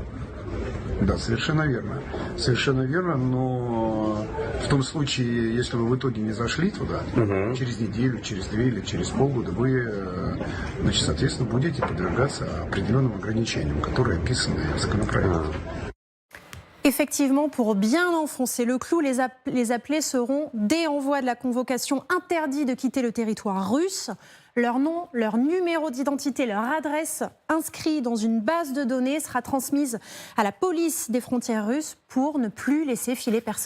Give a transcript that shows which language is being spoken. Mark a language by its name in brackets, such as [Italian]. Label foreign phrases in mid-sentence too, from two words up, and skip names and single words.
[Russian] Да, совершенно верно, но в том случае, если вы в итоге не зашли туда, через неделю, через 2 или через полгода, вы, значит, соответственно, будете подвергаться определенным ограничениям, которые описаны в законопроекте. [French] Effectivement, pour bien enfoncer le clou, les appelés seront, dès envoi de la convocation, interdits de quitter le territoire russe. Leur nom, leur numéro d'identité, leur adresse inscrits dans une base de données sera transmise à la police des frontières russes pour ne plus laisser filer personne.